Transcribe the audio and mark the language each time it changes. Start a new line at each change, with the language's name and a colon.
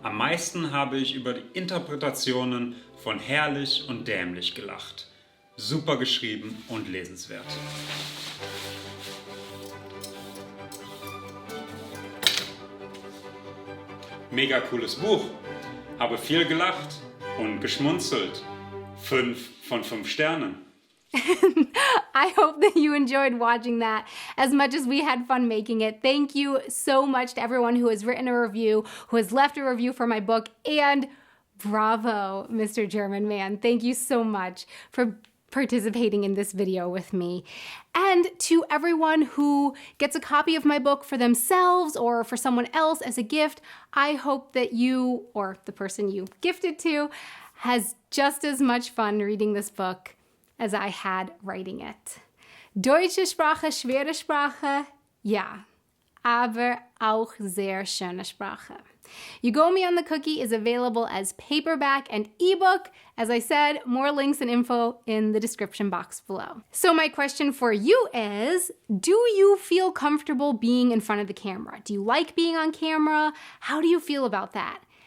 German: Am meisten habe ich über die Interpretationen von herrlich und dämlich gelacht. Super geschrieben und lesenswert. Mega cooles Buch. Habe viel gelacht und geschmunzelt. 5 von 5 Sternen.
English: I hope that you enjoyed watching that as much as we had fun making it. Thank you so much to everyone who has written a review, who has left a review for my book, and bravo, Mr. German Man. Thank you so much for participating in this video with me. And to everyone who gets a copy of my book for themselves or for someone else as a gift, I hope that you, or the person you gifted to, has just as much fun reading this book as I had writing it.
German: Deutsche Sprache, schwere Sprache, ja, aber auch sehr schöne Sprache.
English: You Go Me on the Cookie is available as paperback and ebook. As I said, more links and info in the description box below. So my question for you is, do you feel comfortable being in front of the camera? Do you like being on camera? How do you feel about that?